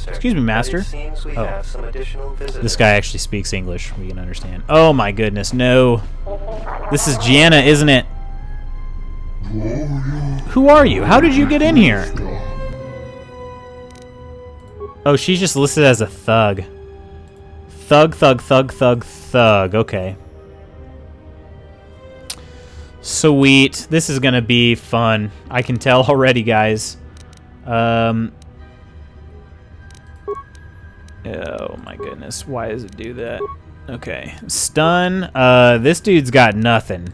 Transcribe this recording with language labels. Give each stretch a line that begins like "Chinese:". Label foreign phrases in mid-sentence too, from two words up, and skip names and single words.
English: Excuse me, Master. Oh. This guy actually speaks English. We can understand. Oh my goodness, no. This is Gianna, isn't it? Who are you? How did you get in here? Oh, she's just listed as a thug. Thug, thug, thug, thug, thug. Okay. Sweet. This is gonna be fun. I can tell already, guys. Oh my goodness. Why does it do that? Okay. Stun. This dude's got nothing.